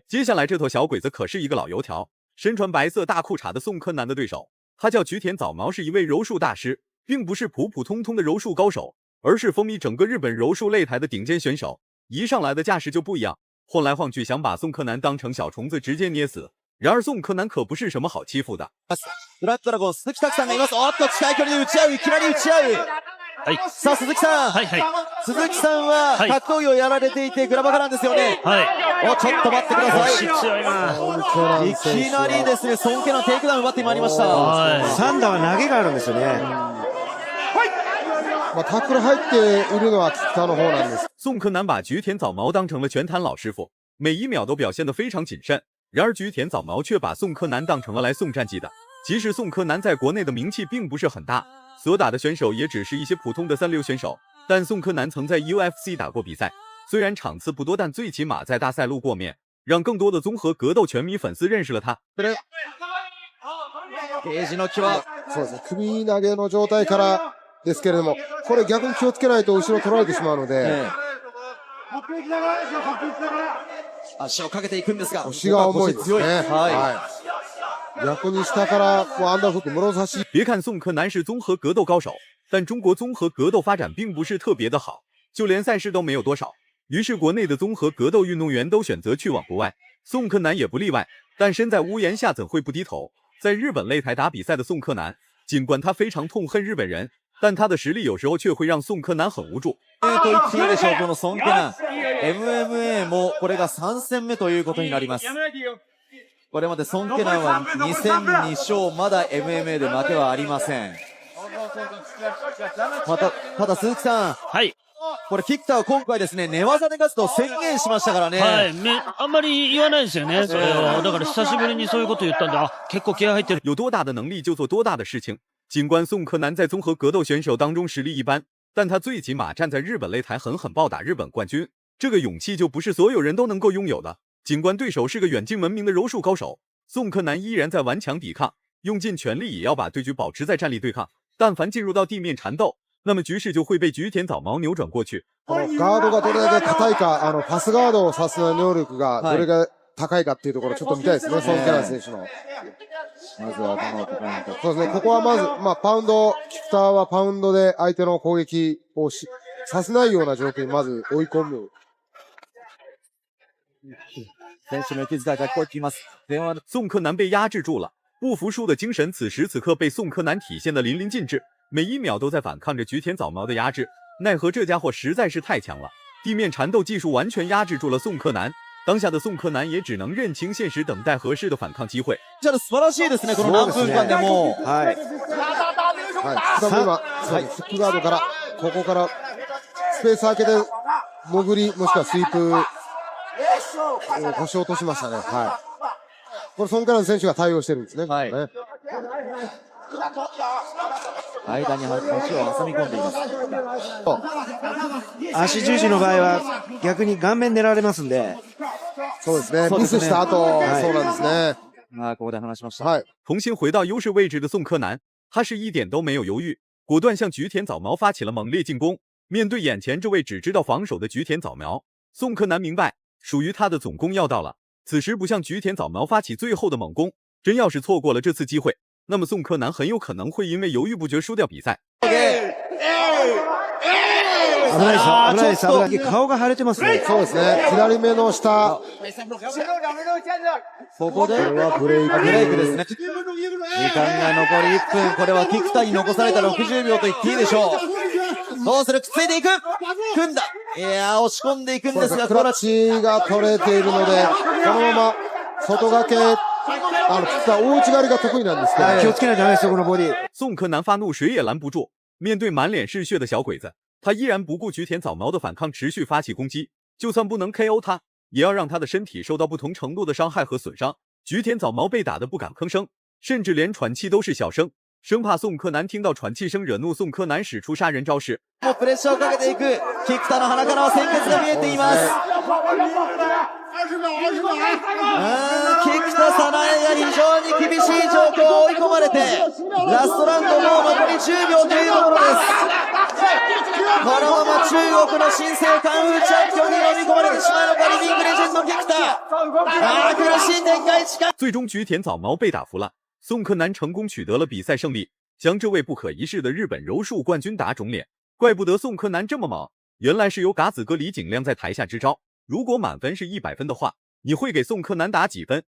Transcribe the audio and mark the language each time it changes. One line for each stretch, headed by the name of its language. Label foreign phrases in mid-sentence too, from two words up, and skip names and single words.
Chinese: 接下来这头小鬼子可是一个老油条，身穿白色大裤衩的宋克南的对手，他叫菊田早苗，是一位柔术大师，并不是普普通通的柔术高手，而是风靡整个日本柔术擂台的顶尖选手。一上来的架势就不一样，晃来晃去想把宋克南当成小虫子直接捏死。然而宋克南可不是什么好欺负的。
Japanese: ブラッドラゴン鈴木拓さんがいます。おっと近い距離で打ち合う、いきなり打ち合う。はい。さあ、鈴木さん。はいはい。鈴木さんははい格闘技をやられていてグラバカなんですよね。はい。お、ちょっと待ってくださ腰強いな。い。いきなりですね、孫家のテイクダウン奪ってまいりました。はい。サンダーは投げがあるんですよね。まあ、タックル入っているのは菊田の方なんです。
Chinese: 宋柯南把菊田早苗当成了拳坛老师傅，每一秒都表现得非常谨慎。然而菊田早苗却把宋柯南当成了来送战绩的。其实宋柯南在国内的名气并不是很大，所打的选手也只是一些普通的3流选手。但宋柯南曾在 UFC 打过比赛，虽然场次不多，但最起码在大赛路过面，让更多的综合格斗拳迷粉丝认识了他。
Japanese: ケージの際。そうですね、首投げの状態からですけれども、これ逆に気をつけないと後ろ取られてしまうので、足をかけていくんですが、腰が重いですね。は逆に下からこうアンダーフック室差し。
Chinese: 别看宋柯南是综合格斗高手，但中国综合格斗发展并不是特别的好，就连赛事都没有多少。于是国内的综合格斗运动员都选择去往国外，宋柯南也不例外。但身在屋檐下怎会不低头？在日本擂台打比赛的宋柯南，尽管他非常痛恨日本人，但他的实力有时候却会让宋柯南很無助。
Japanese: と言っていいでしょう、この孫家南。MMA もこれが3戦目ということになります。これまで孫家南は2戦2勝、まだ MMA で負けはありません。ただ鈴木さん。はい。これ、菊田は今回ですね、寝技で勝つと宣言しましたからね。はい。あんまり言わないですよね、それを。だから久しぶりにそういうこと言ったんで、あ、結構気合入ってる。
Chinese: 有多大的能力就做多大的事情。尽管宋柯南在综合格斗选手当中实力一般，但他最起码站在日本擂台狠狠暴打日本冠军，这个勇气就不是所有人都能够拥有的。尽管对手是个远近闻名的柔术高手，宋柯南依然在顽强抵抗，用尽全力也要把对局保持在站立对抗。但凡进入到地面缠斗，那么局势就会被菊田早苗扭转过去。
Japanese: このガードがどれだけ硬いか、パスガードをさす能力がどれが高いかっていうところちょっと見たいですね、孫家南選手の。まずは頭をポイント。そうですね、ここはまず、パウンド、菊田はパウンドで相手の攻撃をさせないような状況にまず追い込む。選手の息遣いが聞こえています。
Chinese: 宋柯南被压制住了，不服输的精神此时此刻被宋柯南体现得淋漓尽致，每一秒都在反抗着菊田早苗的压制。奈何这家伙实在是太強了，地面缠斗技术完全压制住了宋柯南。当下的宋柯南也只能认清現實，等待合適的反抗機會。
Japanese: じゃあ素晴らしいですね、この何分間でも。はい。福田も今、フックガードから、ここからスペース空けて潜り、もしくはスイープ、腰を落としましたね。はい。これ孫家南選手が対応してるんですね。はい。間に足を挟み込んでいます。足十字の場合は逆に顔面狙われますんで。そうですね。ミスした後、そうなんですね。ここで話しました。はい。
Chinese: 重新回到优势位置的宋柯南，他是一点都没有犹豫，果断向菊田早苗发起了猛烈进攻。面对眼前这位只知道防守的菊田早苗，宋柯南明白属于他的总攻要到了。此时不向菊田早苗发起最後的猛攻，真要是错过了这次机会，那么宋柯南很有可能会因为犹豫不决输掉比赛。
Japanese: 危ないですよ、危ないです、危ない。顔が腫れてますね。そうですね。左目の下。ここでこれはブレイクですね。時間が残り1分。これは菊田に残された60秒と言っていいでしょう。どうする？くっついていく。組んだ。いやー、押し込んでいくんですが、クラッチが取れているので、このまま外掛け、菊田大内刈りが得意なんですけど、気をつけないとダメですよ、このボディ。
Chinese: 宋柯南发怒，谁也拦不住。面对满脸是血的小鬼子，他依然不顾菊田早苗的反抗，持续发起攻击。就算不能 KO 他，也要让他的身体受到不同程度的伤害和损伤。菊田早苗被打得不敢吭声，甚至连喘气都是小声，生怕宋柯南听到喘气声惹怒宋柯南，使出殺人招式。
Japanese: もうプレッシャーをかけていく。菊田の鼻からは鮮血が見えています。菊田早苗が非常に厳しい状況を追い込まれて、ラストラウンドもう残り10秒というところです。このまま中国の新生カンフーチャンピオンに飲み込まれてしまうのか、リビングレジェンド菊田。苦しい展開時間。
Chinese: 最终菊田早苗被打服了，宋柯南成功取得了比赛胜利，将这位不可一世的日本柔术冠军打肿脸。怪不得宋柯南这么猛，原来是有嘎子哥李景亮在台下支招。如果满分是100分的话，你会给宋柯南打几分？